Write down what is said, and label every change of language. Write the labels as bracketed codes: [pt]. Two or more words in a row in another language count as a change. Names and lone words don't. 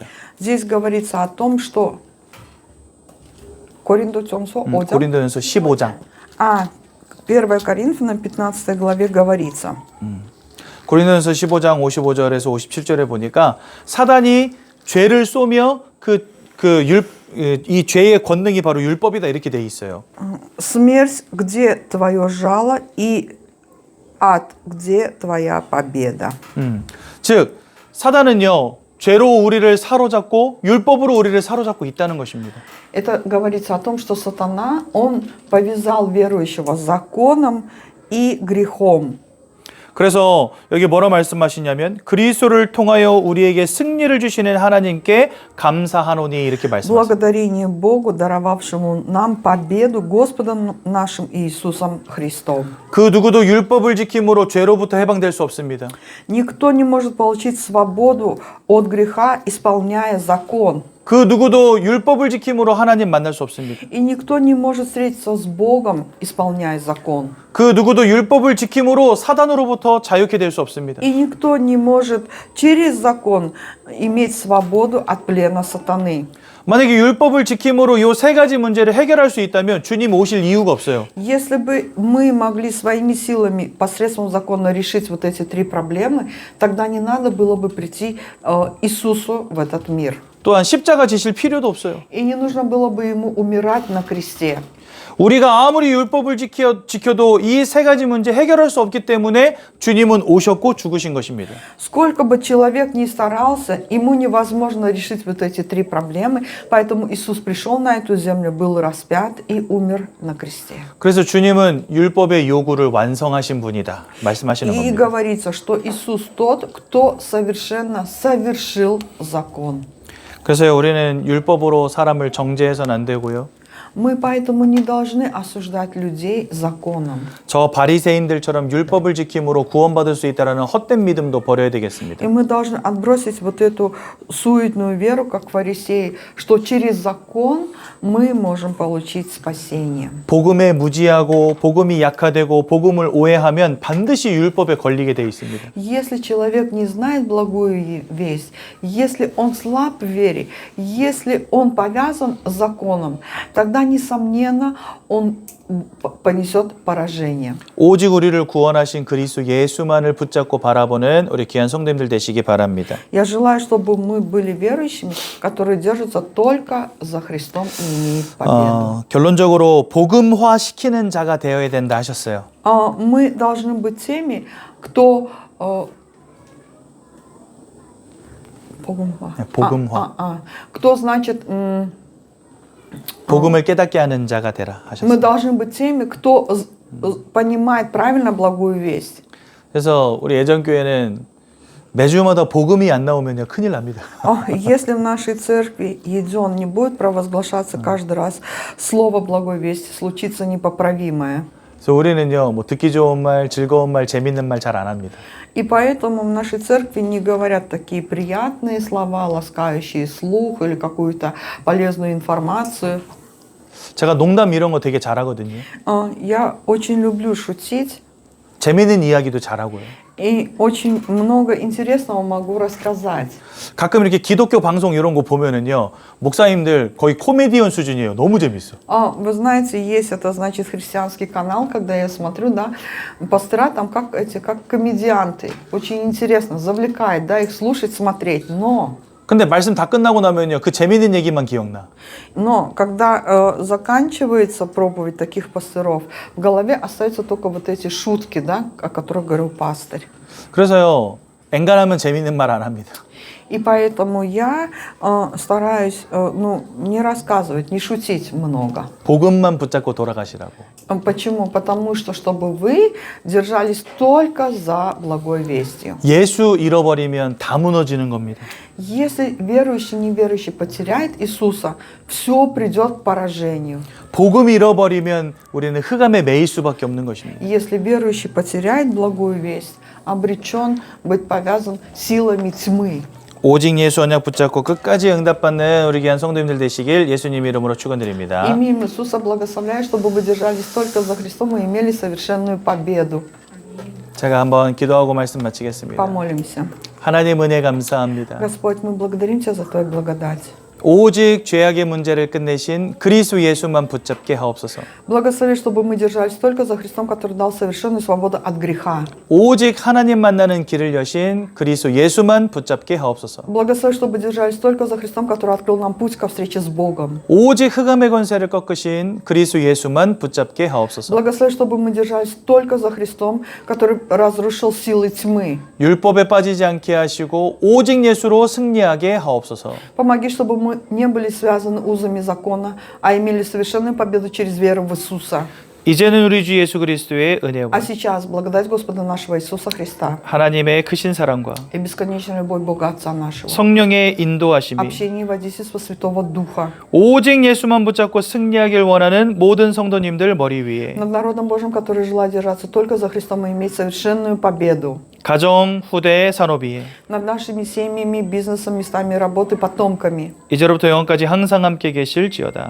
[ru] Здесь говорится о том, что Коринфянам 5. [ko] 고린도전서 15장. [ru] 1 Коринфянам 15 главе говорится. [ko] 고린도전서 15장 55절에서 57절에 보니까 사단이 죄를 쏘며 이 죄의 권능이 바로 율법이다 이렇게 돼 있어요. [ru] Смерть, где твое жало, и ад, где твоя победа. [ko] 즉 사단은요 죄로 우리를 사로잡고 율법으로 우리를 사로잡고 있다는 것입니다. [ru] Это говорится о том, что сатана, он повязал верующего законом и грехом. [ko] 그래서 여기 뭐라 말씀하시냐면 그리스도를 통하여 우리에게 승리를 주시는 하나님께 감사하노니 이렇게 말씀하십니다. [ru] Благодарение Богу, даровавшему нам победу Господом нашим Иисусом Христом. [ko] 그 누구도 율법을 지킴으로 죄로부터 해방될 수 없습니다. [ru] Никто не может получить свободу от греха, исполняя закон. [ko] 그 누구도 율법을 지킴으로 하나님 만날 수 없습니다. [ru] И никто не может встретиться с Богом, исполняя закон. [ko] 그 누구도 율법을 지킴으로 사단으로부터 자유케 될 수 없습니다. [ru] И никто не может через закон иметь свободу от плена сатаны. [ko] 만약에 율법을 지킴으로 이 세 가지 문제를 해결할 수 있다면 주님 오실 이유가 없어요. [ru] Если бы мы могли своими силами посредством закона решить вот эти три проблемы, тогда не надо было бы прийти Иисусу в этот мир. [ko] 또한 십자가 지실 필요도 없어요. [ru] И не нужно было бы ему умирать на кресте. [ko] 우리가 아무리 율법을 지켜도 이 세 가지 문제 해결할 수 없기 때문에 주님은 오셨고 죽으신 것입니다. [ru] Сколько бы человек ни старался, ему невозможно решить вот эти три проблемы, поэтому Иисус пришел на эту землю, был распят и умер на кресте. [ko] 그래서 주님은 율법의 요구를 완성하신 분이다 말씀하시는 [ru] И [ko] 겁니다. [ru] говорится, что Иисус тот, кто совершенно совершил закон. [ko] 그래서 우리는 율법으로 사람을 정죄해서는 안 되고요. [ru] Мы поэтому не должны осуждать людей законом. [ko] 저 바리새인들처럼 율법을 지킴으로 구원받을 수 있다라는 헛된 믿음도 버려야 되겠습니다. [ru] И мы должны отбросить вот эту суетную веру, как фарисеи, что через закон мы можем получить спасение. [ko] 복음에 무지하고 복음이 약화되고 복음을 오해하면 반드시 율법에 걸리게 돼 있습니다. [ru] Если человек не знает благую весть, если он слаб в вере, если он повязан законом, тогда, несомненно, он понесет поражение. [ko] 오직 우리를 구원하신 그리스도 예수만을 붙잡고 바라보는 우리 귀한 성도님들 되시기 바랍니다. [ru] Я желаю, чтобы мы были верующими, которые держатся только за Христом и имеют победу. [ko] 결론적으로 복음화 시키는 자가 되어야 된다 하셨어요. [ru] Мы должны быть теми, кто [ko] 복음화. [ru] кто, значит, [ko] 복음을 깨닫게 하는 자가 되라 [ru] мы [ko] 하셨어요. [ru] должны быть теми, кто понимает правильно благую весть. [ko] 그래서 우리 예전교회는 매주마다 복음이 안 나오면요 큰일 납니다. [ru] Если в нашей церкви Едион не будет провозглашаться каждый раз слово благой вести, случится непоправимое. [ko] 그래서 우리는요 뭐 듣기 좋은 말, 즐거운 말, 재밌는 말 잘 안 합니다. [ru] И поэтому в нашей церкви не говорят такие приятные слова, ласкающие слух или какую-то полезную информацию. [ko] 제가 농담 이런 거 되게 잘하거든요. [ru] Я очень люблю шутить. [ko] 재밌는 이야기도 잘하고요. [ru] И очень много интересного могу рассказать. [ko] 가끔 이렇게 기독교 방송 이런 거 보면은요 목사님들 거의 코미디언 수준이에요. 너무 재밌어. [ru] Вы знаете, есть это, значит, христианский канал, когда я смотрю, да, пастора там как комедианты. Очень интересно, завлекает, да, их слушать, смотреть. [ko] 근데 말씀 다 끝나고 나면요 그 재밌는 얘기만 기억나. [ru] Но когда заканчивается проповедь таких пасторов, в голове остаются только вот эти шутки, да, о которых говорил пастырь. [ko] 그래서요 엔간하면 재밌는 말 안 합니다. И поэтому я стараюсь не рассказывать, не шутить много. 복음만 붙잡고 돌아가시라고. [ru] Почему? Потому что, чтобы вы держались только за благой вестью. [ko] 예수 잃어버리면 다 무너지는 겁니다. [ru] Если верующий, неверующий потеряет Иисуса, все придет к поражению. [ko] 복음 잃어버리면 우리는 흑암에 매일 수밖에 없는 것입니다. [ru] Если верующий потеряет благую весть, обречен быть повязан силами тьмы. [ko] 오직 예수 언약 붙잡고 끝까지 응답받는 우리 귀한 성도님들 되시길 예수님 이름으로 축원드립니다. [ru] Именем Иисуса благословляю, чтобы вы держались только за Христом и имели совершенную победу. [ko] 제가 한번 기도하고 말씀 마치겠습니다. [ru] Помолимся. [ko] 하나님 은혜 감사합니다. [ru] Господь, мы благодарим Тебя за Твою благодать. [ko] 오직 죄악의 문제를 끝내신 그리스도 예수만 붙잡게 하옵소서. [ru] Благослови, чтобы мы держались только за Христом, который дал совершенную свободу от греха. [ko] 오직 하나님 만나는 길을 여신 그리스도 예수만 붙잡게 하옵소서. [ru] Благослови, чтобы держались только за Христом, который открыл нам путь ко встрече с Богом. [ko] 오직 흑암의 권세를 꺾으신 그리스도 예수만 붙잡게 하옵소서. [ru] Благослови, чтобы мы держались только за Христом, который разрушил силы тьмы. [ko] 율법에 빠지지 않게 하시고 오직 예수로 승리하게 하옵소서. [ru] Помоги, чтобы мы не были связаны узами закона, а имели совершенную победу через веру в Иисуса. [ko] 이제는 우리 주 예수 그리스도의 은혜와 [ru] А сейчас, благодать Господа нашего Иисуса Христа [ko] 하나님의 크신 사랑과 [ru] и бесконечная любовь Бога Отца нашего, [ko] 성령의 인도하심이 [ru] общение и водительство Святого Духа [ko] 오직 예수만 붙잡고 승리하길 원하는 모든 성도님들 머리 위에 [ru] над народом Божьим, который желает держаться только за Христом и иметь совершенную победу, [ko] 가정, 후대, 산업 위에 [ru] над нашими семьями, бизнесом, местами работы, потомками, [ko] 이제로부터 영원까지 항상 함께 계실지어다.